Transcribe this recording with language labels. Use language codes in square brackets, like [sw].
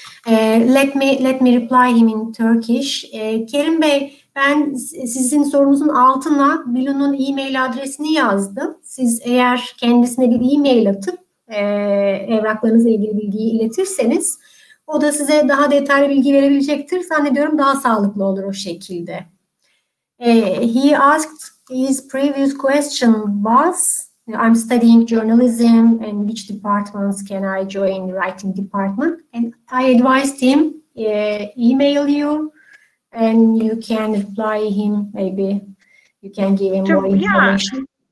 [en] Let me reply him in Turkish. [tr] Kerim Bey, ben sizin sorunuzun altına Bilun'un e-mail adresini yazdım. Siz eğer kendisine bir e-mail atıp evraklarınızla ilgili bilgiyi iletirseniz, o da size daha detaylı bilgi verebilecektir. Zannediyorum daha sağlıklı olur o şekilde. [en] He asked, his previous question was, I'm studying journalism and which departments can I join the writing department? And I advised him, email you and you can reply him, maybe you can give him more information.